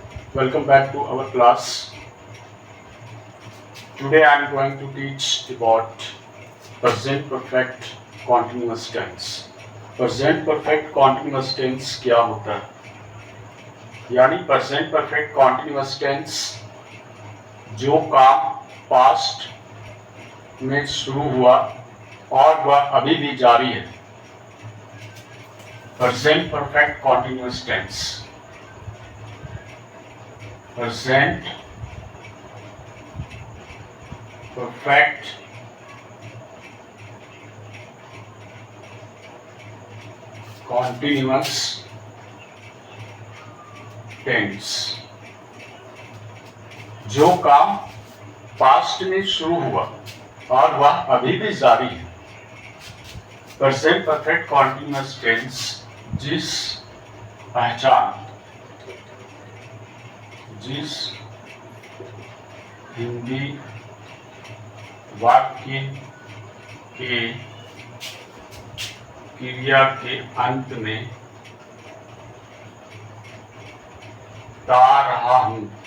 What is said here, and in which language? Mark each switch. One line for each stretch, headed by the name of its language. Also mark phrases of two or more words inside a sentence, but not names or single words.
English: Welcome back to our class. Today I am going to teach about present perfect continuous tense. Present perfect continuous tense
Hindi: क्या होता है? यानी
English: present perfect continuous tense
Hindi: जो काम पास्ट में शुरू हुआ और वह अभी भी जारी है.
English: Present perfect continuous tense. Present perfect continuous tense
Hindi: जो काम पास्ट में शुरू हुआ और वह अभी भी जारी है.
English: present perfect continuous tense
Hindi: जिस हिंदी वाक्य के क्रिया के अंत में ता रहा हूं,